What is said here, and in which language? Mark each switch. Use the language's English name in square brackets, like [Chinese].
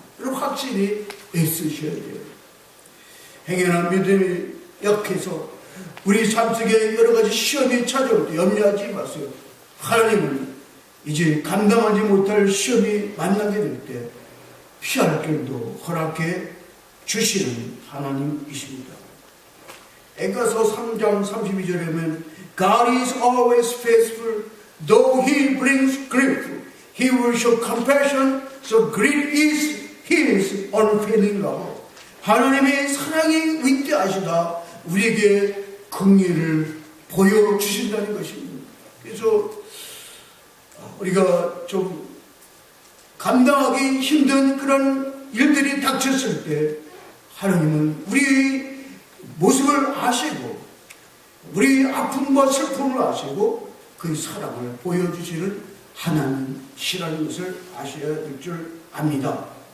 [Korean] 이런 확신이 있으셔야 돼요. 행여나 믿음이 약해서 우리 삶 속에 여러 가지 시험이 찾아올 때 염려하지 마세요. 하나님은 이제 감당하지 못할 시험이 만나게 될 때 피할 길도 허락해 주시는 하나님이십니다. 에가서 3장 32절에 보면 [English] God is always faithful, though He brings grief, He will show compassion, so great is His unfailing love. [Korean] 하나님의 사랑이 위대하시다 우리에게 긍휼을 보여주신다는 것입니다. 그래서 우리가 좀 감당하기 힘든 그런 일들이 닥쳤을 때 하나님은 우리의 모습을 아시고 우리의 아픔과 슬픔을 아시고 그 사랑을 보여주시는 하나님이시라는 것을 아셔야 될 줄 압니다.